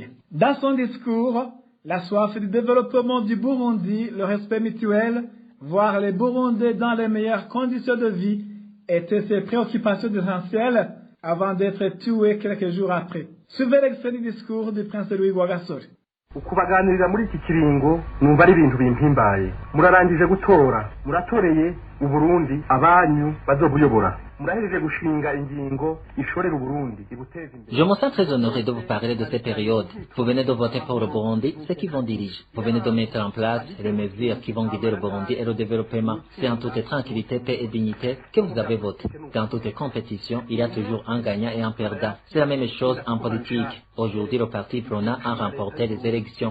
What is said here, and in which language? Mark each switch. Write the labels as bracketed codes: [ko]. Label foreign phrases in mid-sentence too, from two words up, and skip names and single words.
[fr] Dans son discours, la soif du développement du Burundi, le respect mutuel, voir les Burundais dans les meilleures conditions de vie étaient ses préoccupations essentielles avant d'être tué quelques jours après. Suivez l'extrait du discours du prince Louis Rwagasore. [rn] ukubaganirira muri iki kiringo numva ari ibintu bimpimbaye murarangije gutora muratoreye uburundi abanyu bazobuyobora murahereje gushinga ingingo ishorera Uburundi ibuteza imbere. [fr] Je me sens très honoré de vous parler de ces périodes. Vous venez de voter pour le Burundi, ceux qui vont diriger. Vous venez de mettre en place les mesures qui vont guider le Burundi et le développement. C'est en toute tranquillité, paix et dignité que vous avez voté. Dans toute compétition, il y a toujours un gagnant et un perdant. C'est la même chose en politique. Aujourd'hui, le parti Prona a remporté les élections.